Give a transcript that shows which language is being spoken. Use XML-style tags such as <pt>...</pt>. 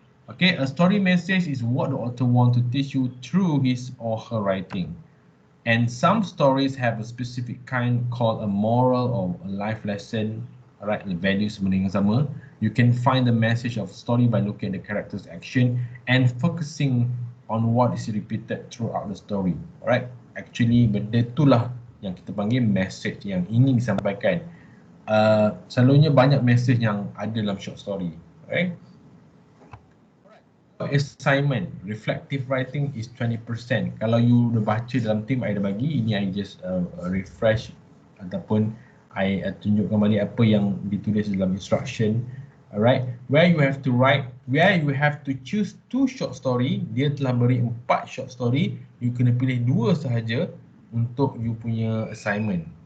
<en>Okay, a story message is what the author wants to teach you through his or her writing. And some stories have a specific kind called a moral or a life lesson, alright, the values</en> <ms>benda yang sama.</ms> <en>You can find the message of story by looking at the character's action and focusing on what is repeated throughout the story.</en> <ms>Alright, actually benda itulah yang kita panggil message yang ingin disampaikan. Selalunya banyak message yang ada dalam short story.</ms> <en>Alright. Assignment, reflective writing is 20%.</en> <ms>Kalau you dah baca dalam team I dah bagi, ini</ms> <en>I just refresh</en> <ms>ataupun I tunjuk kembali apa yang ditulis dalam instruction.</ms> <en>Alright, where you have to choose 2 short story,</en> <ms>dia telah beri</ms> <en>4 short story, you</en> <ms>kena pilih 2 sahaja untuk</ms> <en>you punya assignment.</en>